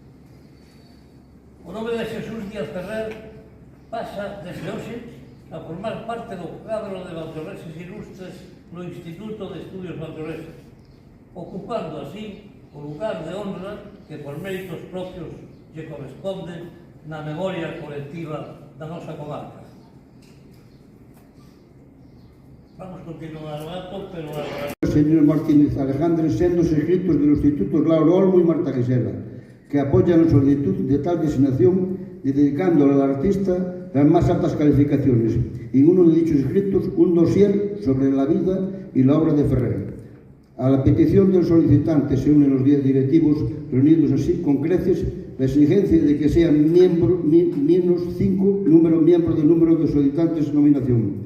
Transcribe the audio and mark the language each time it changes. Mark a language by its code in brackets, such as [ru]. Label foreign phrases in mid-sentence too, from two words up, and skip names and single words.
[gl] O nome de Jesús Díaz Ferrer pasa desde hoxe a formar parte do cadro de valdeorreses ilustres no Instituto de Estudios Valdeorreses, ocupando así o lugar de honra que por méritos propios lle corresponde na memoria colectiva da nosa comarca. Vamos continuar o acto, pero... Señor Martínez Alejandre, sendo inscritos do Instituto Lauro Olmo e Marta Gisela, [es] que apoyan a solicitud de tal designación y dedicándole al artista las más altas calificaciones. Y en uno de dichos escritos, un dossier sobre la vida y la obra de Ferrer. A la petición del solicitante se unen los 10 directivos reunidos así con creces la exigencia de que sean menos 5 miembros del número de solicitantes de nominación.